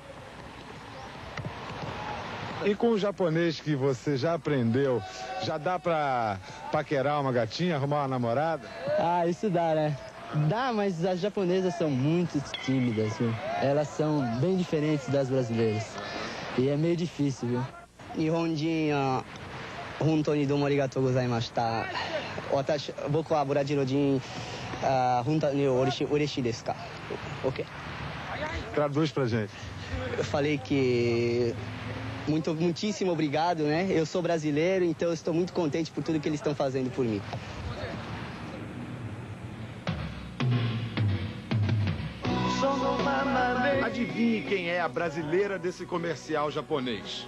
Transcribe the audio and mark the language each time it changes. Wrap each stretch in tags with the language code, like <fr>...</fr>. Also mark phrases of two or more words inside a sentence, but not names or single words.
<pt>E com o japonês que você já aprendeu, já dá pra paquerar uma gatinha, arrumar uma namorada? Ah, isso dá, né? Dá, mas as japonesas são muito tímidas, viu? Elas são bem diferentes das brasileiras. E é meio difícil, viu?</pt> <ja>日本人、本当にどうもありがとうございました. 私、僕はブラジル人、本当に嬉しいですか?</ja> <pt>Ok? Traduz pra gente. Eu falei que muitíssimo obrigado, né? Eu sou brasileiro, então eu estou muito contente por tudo que eles estão fazendo por mim. Adivinhe quem é a brasileira desse comercial japonês.</pt>